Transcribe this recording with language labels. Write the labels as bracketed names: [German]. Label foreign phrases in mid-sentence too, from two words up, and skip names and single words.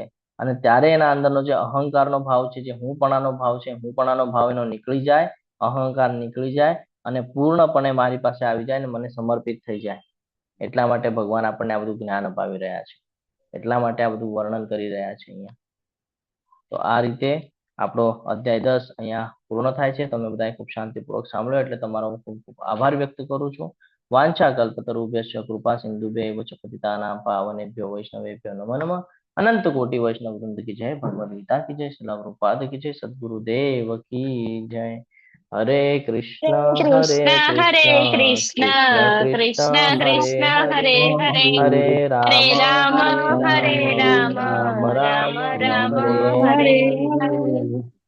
[Gujarati] અને ત્યારે એના અંદરનો જે અહંકારનો ભાવ છે, જે હુંપણાનો ભાવ છે, હુંપણાનો ભાવ એનો નીકળી જાય, અહંકાર નીકળી જાય અને પૂર્ણપણે મારી પાસે આવી જાય અને મને સમર્પિત થઈ જાય. એટલા માટે ભગવાન આપણને આ બધું જ્ઞાન અપાવી રહ્યા છે. એટલા માટે આ બધું વર્ણન કરી રહ્યા છે અહીંયા. તો આ રીતે આપણો અધ્યાય 10 અહીંયા પૂર્ણ થાય છે. તમે બધાએ ખૂબ શાંતિપૂર્વક સાંભળ્યો એટલે તમારો હું ખૂબ ખૂબ આભાર વ્યક્ત કરું છું. [Sanskrit] વાંછા કલ્પતરુભ્યશ્ચ કૃપા સિંધુભ્યૈવ ચ પતિતાનાં પાવનેભ્યો વૈષ્ણવેભ્યો નમો નમઃ. [Hindi] अनंत कोटी वैष्णव वृंद की जय. भगवद गीता की जय. श्रील प्रभुपाद की जय. सदगुरुदेव की जय. [Sanskrit] હરે કૃષ્ણ હરે કૃષ્ણ કૃષ્ણ કૃષ્ણ હરે હરે હરે રામ હરે રામ રામ રામ હરે હરે કૃષ્ણ